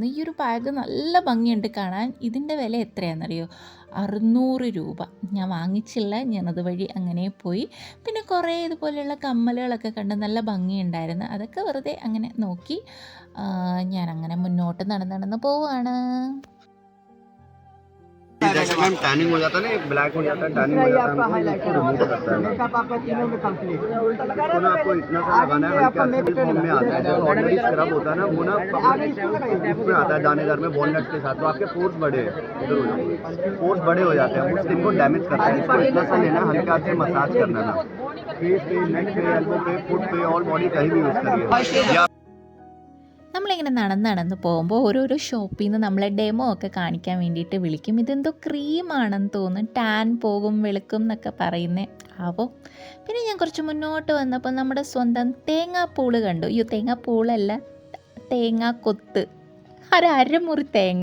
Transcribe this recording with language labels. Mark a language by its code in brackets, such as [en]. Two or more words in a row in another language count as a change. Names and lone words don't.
[ml] ഈ ഒരു ബാഗ് നല്ല ഭംഗിയുണ്ട് കാണാൻ. ഇതിൻ്റെ വില എത്രയാണെന്നറിയോ? 600 രൂപ. ഞാൻ വാങ്ങിച്ചില്ല, ഞാനത് വഴി അങ്ങനെ പോയി. പിന്നെ കുറേ ഇതുപോലെയുള്ള കമ്മലുകളൊക്കെ കണ്ട് നല്ല ഭംഗിയുണ്ടായിരുന്നു. അതൊക്കെ വെറുതെ അങ്ങനെ നോക്കി ഞാനങ്ങനെ മുന്നോട്ട് നടന്ന് പോവാണ്. [hi] मैम टैनिंग हो जाता है ना, ब्लैक हो जाता है, टैनिंग हो जाता है, इसको रिमूव करता है। तो ना आपको इतना सा लगाना है, हल्का सा फॉर्म में आता है। जो ऑलरेडी स्क्रब होता है ना वो ना इसमें आता है दानेदार में वॉलनट के साथ, तो आपके पोर्स बड़े इधर हो जाते हैं, पोर्स बड़े हो जाते हैं, वो स्किन को डैमेज करता है। इसको इतना सा लेना, हल्का से मसाज करना ना, फेस पे, नेक पे, एल्बो पे, फुट पे और बॉडी कहीं भी यूज़ करिए। [ml] നമ്മളിങ്ങനെ നടന്ന് പോകുമ്പോൾ ഓരോരോ ഷോപ്പിൽ നിന്ന് നമ്മളെ ഡെമോ ഒക്കെ കാണിക്കാൻ വേണ്ടിയിട്ട് വിളിക്കും. ഇതെന്തോ ക്രീമാണെന്ന് തോന്നുന്നു, ടാൻ പോകും വെളുക്കും എന്നൊക്കെ പറയുന്നത് ആവോ. പിന്നെ ഞാൻ കുറച്ച് മുന്നോട്ട് വന്നപ്പോൾ നമ്മുടെ സ്വന്തം തേങ്ങാപ്പൂള് കണ്ടു. അയ്യോ, തേങ്ങാപ്പൂളല്ല, തേങ്ങാക്കൊത്ത്, അരമുറി തേങ്ങ.